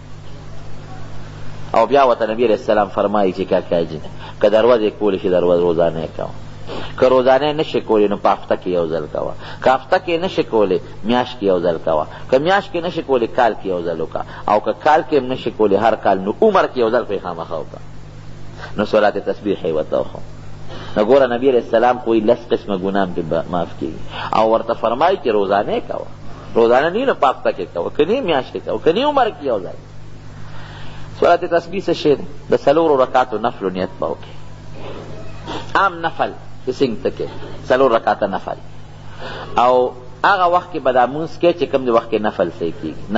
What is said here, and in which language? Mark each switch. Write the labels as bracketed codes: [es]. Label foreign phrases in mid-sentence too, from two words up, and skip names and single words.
[ps] او بیا ورته نبی [ar] علیہ السلام [ps] فرمایي چې کاکاجي که دروازې کولی شي روزانه یې کوه، که روزانه نشي کولی نو په هفته کې یو ځل کوه، که هفته کې نشي کولی میاشت کې یو ځل کوه، که میاشت کې نشي کولی کال کې یو ځل وکړه، او که کال کې هم نشي کولی هر کال نو عمر کې یو ځل پرې خامخا وکړه. نو صلات تسبیح یې ورته وښو. نو ګوره نبی [ar] علیہ السلام [ps] کوئی 10 قسمه ګناه پرې معاف کېږي، او ورته فرمایي چې روزانه یې کوه. روزانه نه نو په هفته کې کوه، که نه میاشت کې کوه، که نه عمر کې یو ځل. صلات تسبیح څه شی دی؟ د 4 رکعاتو نفلو نیت به وکړې، عام نفل چې څنګه ته کې 4 رکعاته نفل، او هغه وخت کې به دا مونځ کې چې کوم د وخت کې نفل صحیح کېږي.